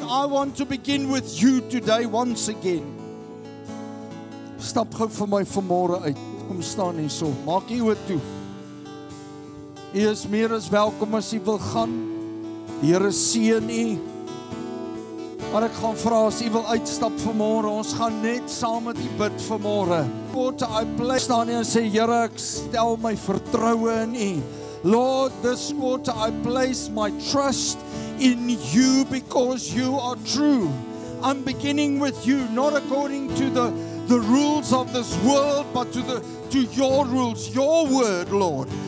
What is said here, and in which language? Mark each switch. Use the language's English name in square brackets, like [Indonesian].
[English] I want to begin with You today once again. [Afrikaans] Stap gou vir my vanmôre uit. Kom staan hierso. Maak U oë toe. U is meer as welkom as U wil gaan. Die Here seën U. Maar ek gaan vra as U wil uitstap vanmôre, ons gaan net saam met U bid vanmôre. [English] Water I place [Afrikaans] staan hier en sê, Here, ek stel my vertroue in U. [English] Lord, this water I place my trust in You because You are true. I'm beginning with You, not according to the rules of this world, but to Your rules, Your word, Lord.